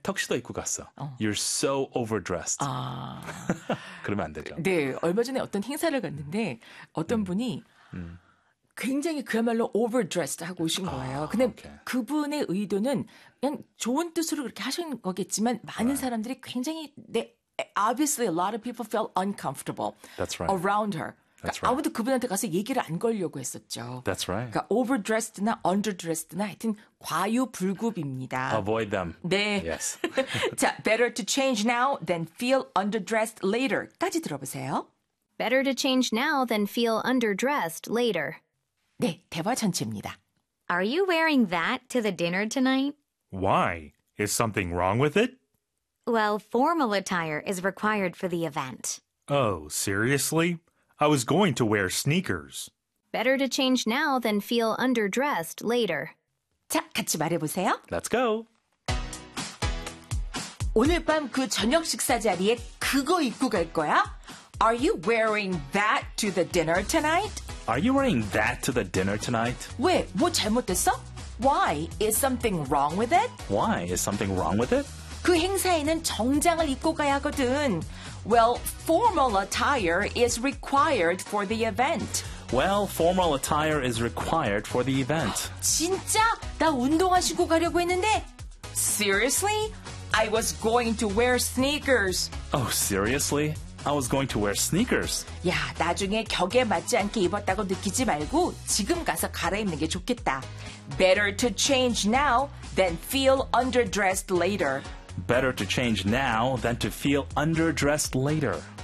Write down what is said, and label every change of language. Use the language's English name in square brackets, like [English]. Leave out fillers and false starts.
[Korean] 턱시도 입고 갔어. [English] You're so overdressed. [Korean] 그러면 안 되죠. 네, 얼마 전에 어떤 행사를 갔는데 어떤 분이 굉장히 그야말로 overdressed 하고 오신 거예요. 근데 오케이. 그분의 의도는 그냥 좋은 뜻으로 그렇게 하신 거겠지만, 많은 [English] Right. [Korean] 사람들이 굉장히, [English] obviously, a lot of people felt uncomfortable That's right. around her. That's [Korean] 그러니까 [English] right. [Korean] 아무도 그분한테 가서 얘기를 안 걸려고 했었죠. [English] That's right. [Korean] 그러니까 overdressed나 underdressed나 하여튼 과유불급입니다. [English] Avoid them. [Korean] 네. [English] Yes. 자, better to change now than feel underdressed later. [Korean] 까지 들어보세요. [English] Better to change now than feel underdressed later. [Korean] 네, 대화 전체입니다. [English] Are you wearing that to the dinner tonight? Why? Is something wrong with it? Well, formal attire is required for the event. Oh, seriously? I was going to wear sneakers. Better to change now than feel underdressed later. [Korean] 자, 같이 말해보세요. [English] Let's go. [Korean] 오늘 밤그 저녁 식사 자리에 그거 입고 갈 거야? [English] Are you wearing that to the dinner tonight? Are you wearing that to the dinner tonight? [Korean] 왜? 뭐 잘못됐어? [English] Why is something wrong with it? Why is something wrong with it? [Korean] 그 행사에는 정장을 입고 가야 하거든. [English] Well, formal attire is required for the event. Well, formal attire is required for the event. [Korean] 진짜? 나 운동화 신고 가려고 했는데? [English] Seriously? I was going to wear sneakers. Oh, seriously? I was going to wear sneakers. [Korean] 야, 나중에 격에 맞지 않게 입었다고 느끼지 말고 지금 가서 갈아입는 게 좋겠다. [English] Better to change now than feel underdressed later. Better to change now than to feel underdressed later.